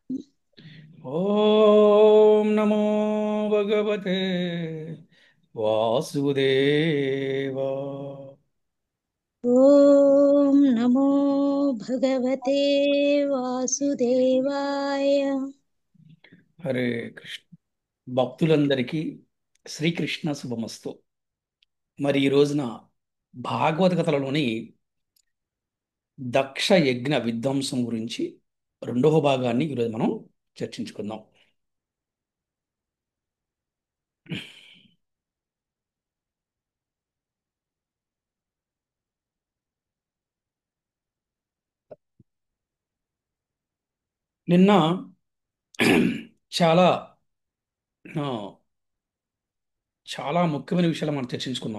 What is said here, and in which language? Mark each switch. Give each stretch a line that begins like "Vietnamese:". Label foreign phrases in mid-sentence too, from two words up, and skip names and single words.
Sanskrit: ॐ नमो भगवते वासुदेवाय। ॐ नमो भगवते वासुदेवाय। హరే కృష్ణ.
Telugu: భక్తులందరికీ శ్రీకృష్ణ శుభమస్తు. మరి ఈ రోజున భాగవత కథలలోని దక్ష యజ్ఞ విధ్వంసం గురించి రెండవ భాగాన్ని ఈరోజు మనం చర్చించుకుందాం. నిన్న చాలా ఆ, చాలా ముఖ్యమైన విషయాలు మనం చర్చించుకున్నాం.